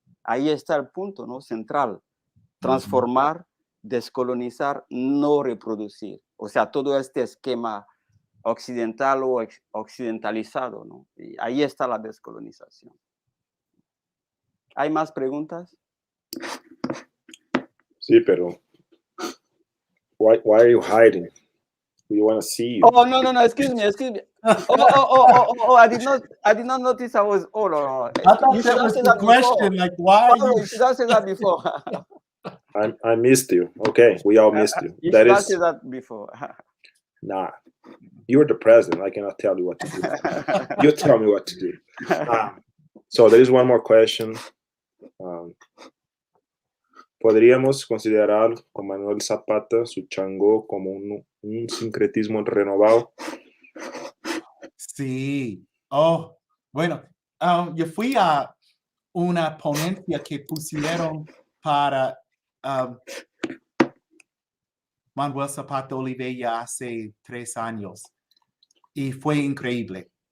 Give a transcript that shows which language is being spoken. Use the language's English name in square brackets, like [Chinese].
[Spanish] Ahí está el punto, ¿no? Central. Transformar, descolonizar, no reproducir. O sea, todo este esquema occidental o occidentalizado, ¿no? Y ahí está la descolonización. ¿Hay más preguntas? Sí, pero [English] why are you hiding? We want to see you. Oh, no, excuse me. I did not notice I was old. I thought that was the question. Like, why are you? You should have said that before. I missed you. Okay, we all missed you. You That should have is said that before. nah. You're the president. I cannot tell you what to do. You tell me what to do. So there is one more question. [Spanish] ¿Podríamos considerar con Manuel Zapata su chango como un sincretismo renovado? Sí. Oh, bueno, yo fui a una ponencia que pusieron para Manuel Zapata Olivella hace 3 años y fue increíble.